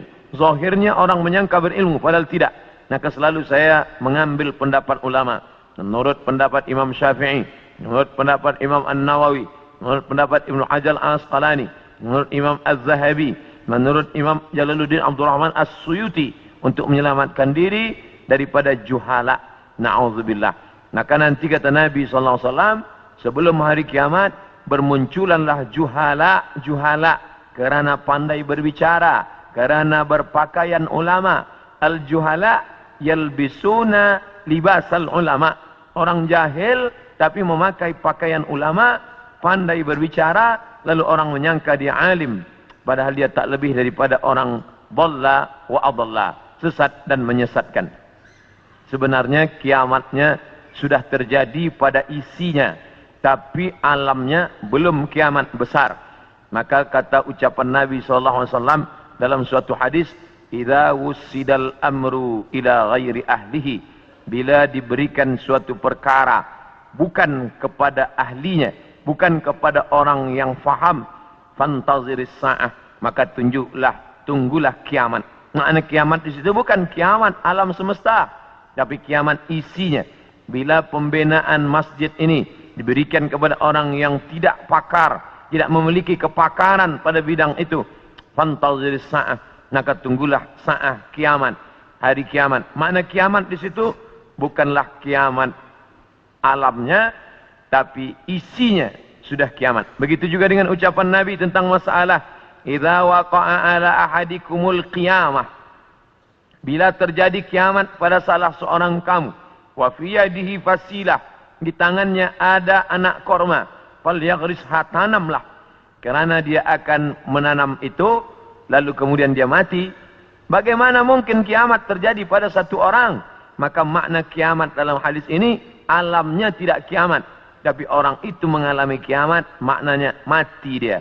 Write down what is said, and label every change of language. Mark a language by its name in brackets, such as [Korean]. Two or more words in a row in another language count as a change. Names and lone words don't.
[Malay] Zahirnya orang menyangka berilmu, padahal tidak. Maka selalu saya mengambil pendapat ulama. Menurut pendapat Imam Syafi'i, menurut pendapat Imam An-Nawawi, menurut pendapat Ibnu Hajar Al-Asqalani, menurut Imam Az-Zahabi, menurut Imam Jalaluddin Abdul Rahman As-Suyuti, untuk menyelamatkan diri daripada juhala. Na'udzubillah. Maka nanti kata Nabi SAW, sebelum hari kiamat, bermunculanlah juhala kerana pandai berbicara, kerana berpakaian ulama. [Arabic] الجهلاء يلبسون لباس العلماء. [Malay] Orang jahil tapi memakai pakaian ulama, pandai berbicara, lalu orang menyangka dia alim, padahal dia tak lebih daripada orang [Arabic] ضلّ وأضلّ, [Malay] sesat dan menyesatkan. Sebenarnya kiamatnya sudah terjadi pada isinya, tapi alamnya belum kiamat besar. Maka kata ucapan Nabi SAW dalam suatu hadis, [Arabic] إذا وُسِّد الأمر إلى غير أهله, [Malay] bila diberikan suatu perkara bukan kepada ahlinya, bukan kepada orang yang faham, [Arabic] فانتظر الساعة, [Malay] maka tunggulah kiamat. Makna kiamat di situ bukan kiamat alam semesta, tapi kiamat isinya. Bila pembinaan masjid ini diberikan kepada orang yang tidak pakar, tidak memiliki kepakaran pada bidang itu, [Arabic] فانتظر الساعة, [Malay] maka tunggulah sa'ah, kiamat, hari kiamat. Makna kiamat di situ bukanlah kiamat alamnya, tapi isinya sudah kiamat. Begitu juga dengan ucapan Nabi tentang masalah [Arabic] إذا وقع على أحدكم القيامة, [Malay] bila terjadi kiamat pada salah seorang kamu, [Arabic] وفي يده فسيلة, [Malay] di tangannya ada anak korma, falyaghrisha, tanamlah, karena dia akan menanam itu lalu kemudian dia mati. Bagaimana mungkin kiamat terjadi pada satu orang? Maka makna kiamat dalam hadis ini, alamnya tidak kiamat, tapi orang itu mengalami kiamat, maknanya mati dia.